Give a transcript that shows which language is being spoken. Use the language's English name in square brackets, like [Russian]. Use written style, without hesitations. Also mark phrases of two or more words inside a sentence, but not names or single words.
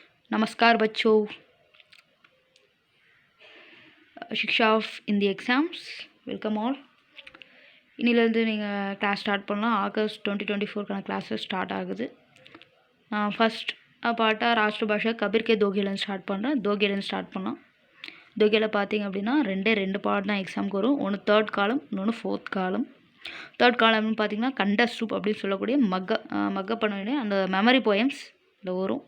[Hindi] नमस्कार बच्चों। [English] Shiksha of in the exams welcome all. [Tamil] இன்னிலேருந்து நீங்கள் [English] class start [Tamil] பண்ணலாம். ஆகஸ்ட் 2024க்கான [English] classes start [Tamil] ஆகுது. ஃபஸ்ட் பார்ட்டாக ராஷ்ட்ர பாஷா [Hindi] कबीर के [Tamil] தோகேலேருந்து ஸ்டார்ட் பண்ணுறேன். தோகேலேருந்து ஸ்டார்ட் பண்ணலாம். தோகேல பார்த்தீங்க அப்படின்னா ரெண்டு பார்ட் தான் எக்ஸாமுக்கு வரும். ஒன்று [English] third column, [Tamil] இன்னொன்று [English] fourth column. [Tamil] தேர்ட் காலம்னு பார்த்தீங்கன்னா கண்டஸ்ட் அப்படின்னு சொல்லக்கூடிய மக்க பண்ண வேண்டிய அந்த [English] memory poems [Tamil] இதில் வரும்.